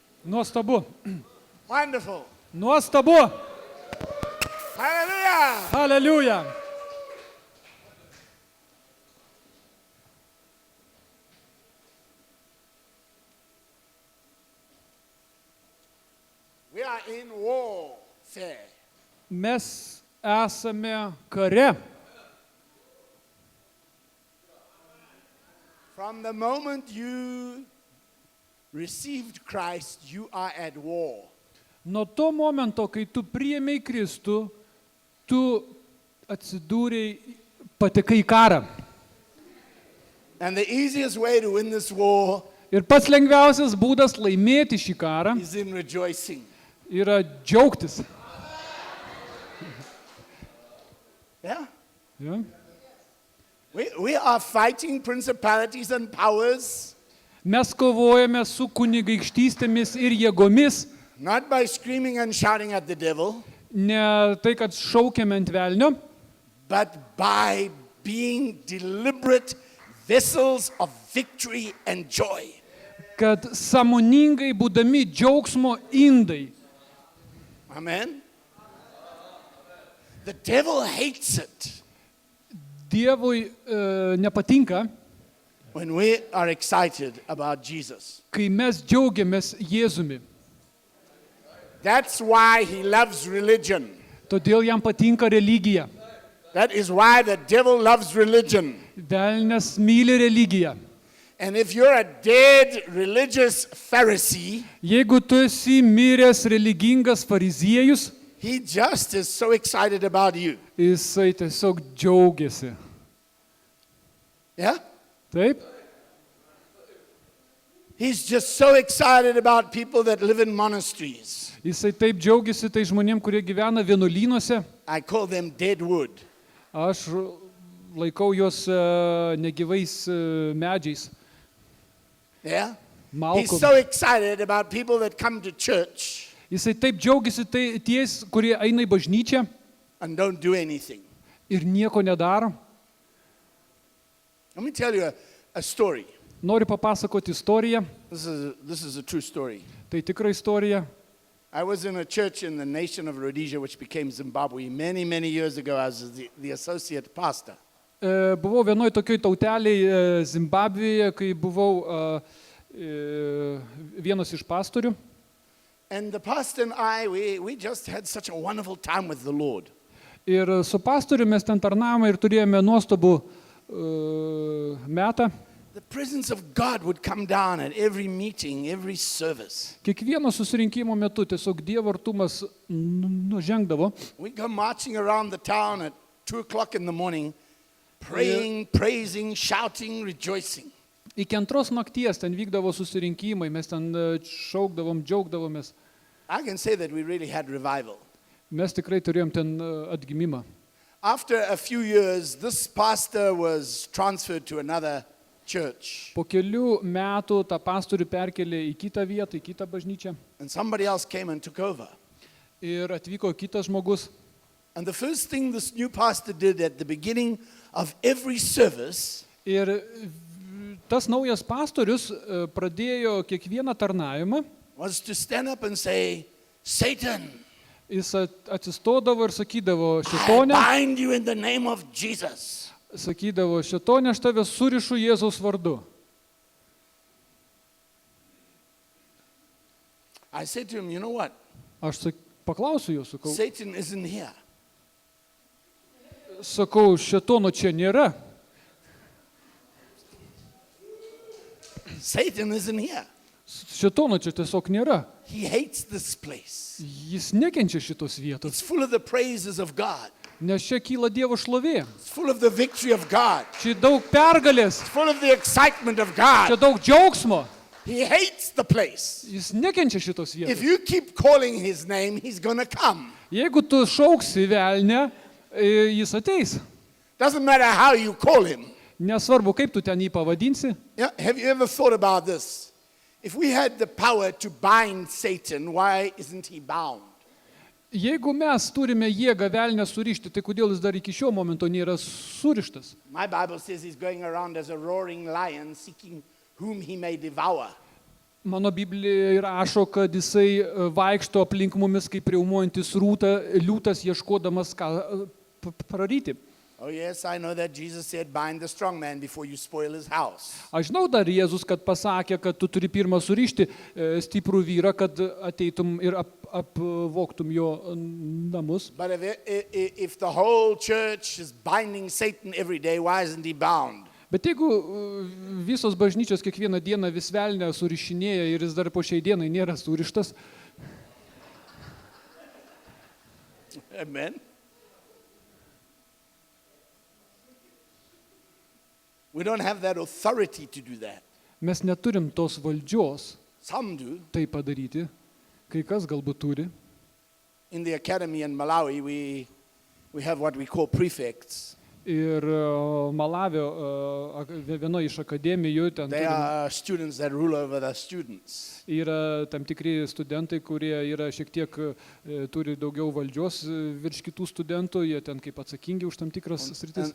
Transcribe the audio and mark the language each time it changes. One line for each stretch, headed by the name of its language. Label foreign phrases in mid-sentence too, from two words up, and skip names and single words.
Lithuanian: Nuostabu.
English: Wonderful.
Lithuanian: Nuostabu.
English: Hallelujah.
Lithuanian: Aleliuja.
English: We are in warfare.
Lithuanian: Mes esame kare.
English: From the moment you received Christ, you are at war.
Lithuanian: Nuo to momento, kai tu priėmei Kristų, tu atsidūrei, patekai į karą.
English: And the easiest way to win this war
Lithuanian: Ir pats lengviausias būdas laimėti šį karą
English: is in rejoicing.
Lithuanian: yra džiaugtis.
English: Yeah?
Lithuanian: Ja?
English: We are fighting principalities and powers,
Lithuanian: Mes kovojame su kunigaikštystėmis ir jėgomis,
English: not by screaming and shouting at the devil,
Lithuanian: ne tai, kad šaukiame ant velnio,
English: but by being deliberate vessels of victory and joy.
Lithuanian: kad sąmoningai būdami džiaugsmo indai.
English: Amen? The devil hates it
Lithuanian: Dievui nepatinka,
English: when we are excited about Jesus.
Lithuanian: kai mes džiaugiamės Jėzumi.
English: That's why he loves religion.
Lithuanian: Todėl jam patinka religija.
English: That is why the devil loves religion.
Lithuanian: Velnias myli religiją.
English: And if you're a dead religious Pharisee,
Lithuanian: Jeigu tu esi miręs religingas fariziejus,
English: he just is so excited about you.
Lithuanian: jisai tiesiog džiaugiasi.
English: Yeah?
Lithuanian: Taip?
English: He's just so excited about people that live in monasteries.
Lithuanian: Jisai taip džiaugiasi tai žmonėm, kurie gyvena vienuolynuose.
English: I call them dead wood.
Lithuanian: Aš laikau juos negyvais medžiais.
English: Yeah? He's
Lithuanian: Malkom.
English: so excited about people that come to church
Lithuanian: Jisai taip džiaugiasi tai ties, kurie eina į bažnyčią
English: and don't do anything.
Lithuanian: ir nieko nedaro.
English: Let me tell you a story.
Lithuanian: Noriu papasakoti istoriją.
English: This is a true story.
Lithuanian: Tai tikra istorija.
English: I was in a church in the nation of Rhodesia, which became Zimbabwe, many, many years ago as the associate pastor.
Lithuanian: Buvau vienoj tokioj tauteliai Zimbabvėje, kai buvau vienas iš pastorių.
English: And the pastor and I, we just had such a wonderful time with the Lord.
Lithuanian: Ir su pastoriu mes ten tarnavome ir turėjome nuostabų metą.
English: The presence of God would come down at every meeting, every service.
Lithuanian: Kiekvieno susirinkimo metu tiesiog Dievo artumas nužengdavo.
English: We'd go marching around the town at 2 o'clock in the morning, praying, praising, shouting, rejoicing.
Lithuanian: Iki 2 nakties ten vykdavo susirinkimai, mes ten šaukdavom, džiaugdavomės.
English: I can say that we really had revival.
Lithuanian: Mes tikrai turėjom ten atgimimą.
English: After a few years, this pastor was transferred to another church.
Lithuanian: Po kelių metų tą pastorių perkelė į kitą vietą, į kitą bažnyčią.
English: And somebody else came and took over.
Lithuanian: Ir atvyko kitas žmogus.
English: And the first thing this new pastor did at the beginning of every service
Lithuanian: Ir tas naujas pastorius pradėjo kiekvieną tarnavimą.
English: was to stand up and say, Satan,
Lithuanian: Jis atsistodavo ir sakydavo,
English: I
Lithuanian: šėtonė,
English: bind you in the name of Jesus.
Lithuanian: sakydavo, šėtonė, aš tave surišu Jėzaus vardu.
English: I said to him, you know what?
Lithuanian: Aš paklausiu jo,
English: Satan isn't here.
Lithuanian: sakau, šėtono čia nėra.
English: Satan isn't here.
Lithuanian: Šėtono čia tiesiog nėra.
English: He hates this place.
Lithuanian: Jis nekenčia šitos vietos,
English: It's full of the praises of God.
Lithuanian: nes čia kyla Dievo šlovė.
English: It's full of the victory of God.
Lithuanian: Čia daug pergalės,
English: It's full of the excitement of
Lithuanian: čia
English: God.
Lithuanian: daug džiaugsmo.
English: He hates the place.
Lithuanian: Jis nekenčia šitos
English: If
Lithuanian: vietos.
English: you keep calling his name, he's going to come.
Lithuanian: Jeigu tu šauksi velnę, jis ateis.
English: Doesn't matter how you call him.
Lithuanian: Nesvarbu, kaip tu ten jį pavadinsi.
English: Yeah, have you ever thought about this? If we had the power to bind Satan, why isn't he bound?
Lithuanian: Jeigu mes turime jėgą velnę surišti, tai kodėl jis dar iki šio momento nėra surištas?
English: My Bible says he's going around as a roaring lion, seeking whom he may devour.
Lithuanian: Mano Biblija įrašo, kad jisai vaikšto aplink mumis kaip riaumojantis liūtas, ieškodamas ką praryti.
English: Oh, yes, I know that Jesus said, bind the strong man before you spoil his house.
Lithuanian: Aš žinau dar Jėzus, kad pasakė, kad tu turi pirmą surišti stiprų vyrą, kad ateitum ir apvogtum jo namus.
English: But if the whole church is binding Satan every day, why isn't he bound?
Lithuanian: Bet jeigu visos bažnyčios kiekvieną dieną vis velnę surišinėja ir jis dar po šiai dienai nėra surištas.
English: Amen. We don't have that authority to do that.
Lithuanian: Mes neturim tos valdžios
English: Some do.
Lithuanian: tai padaryti, kai kas galbūt turi.
English: In the academy in Malawi, we have what we call prefects.
Lithuanian: Ir Malavio vienoje iš akademijų ten
English: They are students that rule over the students.
Lithuanian: yra tam tikri studentai, kurie yra šiek tiek turi daugiau valdžios virš kitų studentų, jie ten kaip atsakingi už tam tikras sritis.